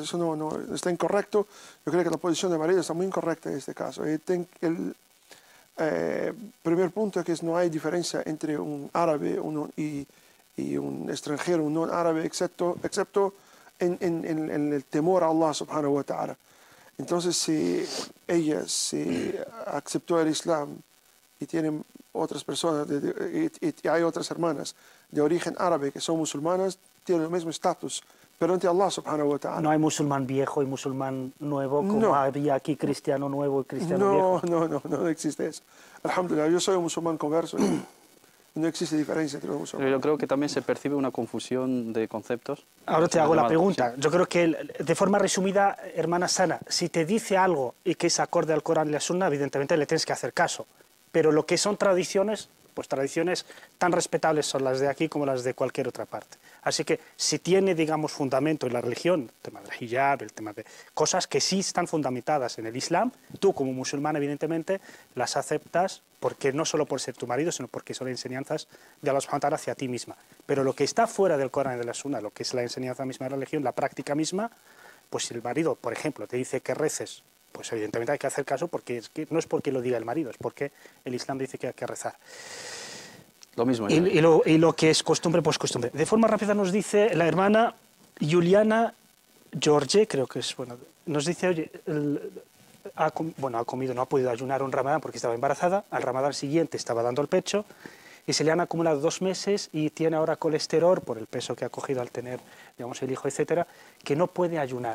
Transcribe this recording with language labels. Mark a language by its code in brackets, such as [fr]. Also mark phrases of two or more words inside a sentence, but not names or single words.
[es] Eso no está incorrecto. Yo creo que la posición del marido está muy incorrecta en este caso. Primer punto es que no hay diferencia entre un árabe y un extranjero, un no árabe, excepto en el temor a Allah [ar] سبحانه وتعالى. [es] Entonces, si ella aceptó el Islam y tiene otras personas, y hay otras hermanas de origen árabe que son musulmanas, tienen el mismo estatus, pero ante Allah [ar] سبحانه وتعالى. [es] No hay musulmán viejo y musulmán nuevo, como había aquí cristiano nuevo y cristiano viejo. No existe eso. Alhamdulillah, yo soy un musulmán converso y no existe diferencia entre los musulmanes. Yo creo que también se percibe una confusión de conceptos. Ahora te hago la pregunta. Yo creo que, de forma resumida, hermana Sana, si te dice algo y que es acorde al Corán y la Sunna, evidentemente le tienes que hacer caso. Pero lo que son tradiciones, pues tradiciones tan respetables son las de aquí como las de cualquier otra parte. Así que si tiene, digamos, fundamento en la religión, el tema del hijab, el tema de cosas que sí están fundamentadas en el Islam, tú como musulmán evidentemente las aceptas porque no solo por ser tu marido, sino porque son enseñanzas de Allah [ar] سبحانه وتعالى [es] hacia ti misma. Pero lo que está fuera del Corán y de la Sunna, lo que es la enseñanza misma de la religión, la práctica misma, pues si el marido, por ejemplo, te dice que reces, pues evidentemente hay que hacer caso porque no es porque lo diga el marido, es porque el Islam dice que hay que rezar. Lo mismo. Y lo que es costumbre, pues costumbre. De forma rápida nos dice la hermana Juliana George, creo que es, bueno, nos dice, oye, ha comido, no ha podido ayunar un ramadán porque estaba embarazada, al ramadán siguiente estaba dando el pecho y se le han acumulado 2 meses y tiene ahora colesterol por el peso que ha cogido al tener, digamos, el hijo, etcétera, que no puede ayunar.